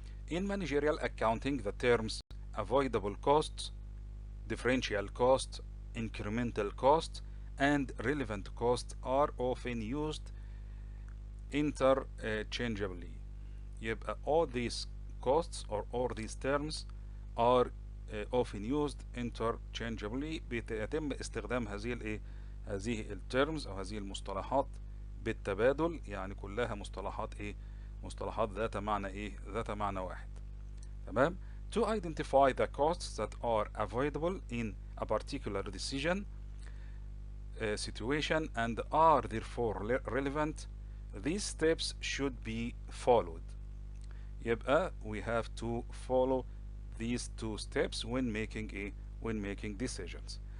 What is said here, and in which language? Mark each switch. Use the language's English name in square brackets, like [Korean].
[English] In managerial accounting, the terms avoidable costs, differential cost, incremental cost, and relevant cost are often used interchangeably. [Arabic] يبقى [English] all these costs or all these terms are often used interchangeably. [Arabic] بيتم استخدام هذه الترمز او هذه المصطلحات بالتبادل، يعني كلها مصطلحات مصطلحات ذات معنى ذات معنى واحد. تمام. [English] To identify the costs that are avoidable in a particular decision situation and are therefore relevant, these steps should be followed. [Arabic] يبقى [English] we have to follow these two steps when making decisions.